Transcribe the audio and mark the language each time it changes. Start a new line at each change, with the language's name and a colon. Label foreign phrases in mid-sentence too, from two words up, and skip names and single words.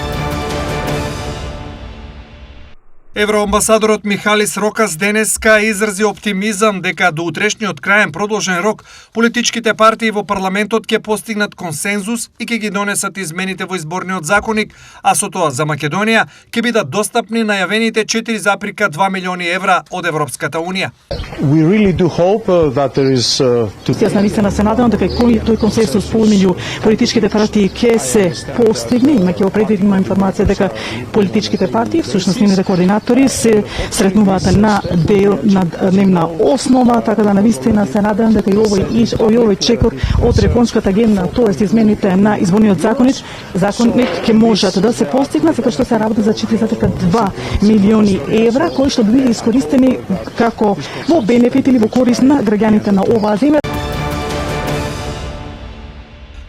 Macedonian: Евроамбасадорот Михалис Рокас денеска изрази оптимизам дека до утрешниот краен продолжен рок политичките партии во парламентот ќе постигнат консензус и ќе ги донесат измените во изборниот законник, а со тоа за Македонија ќе бидат достапни најавените 4,2 милиони евра од Европската унија.
English: We really do hope that there is
Macedonian: Јас навистина се надевам дека тој консенсус помеѓу политичките партии ќе се постигне, имајќи определена информација дека политичките партии, всушност нивните координатори се сретнуваат на дневна основа, така да навистина се надевам дека и овој чекор од реконската агенда, тоест измените на изборниот законник ќе можат да се постигнат, затоа што се работи за 4,2 милиони евра кои што би били искористени како во бенефит или во корист на граѓаните на оваа земја.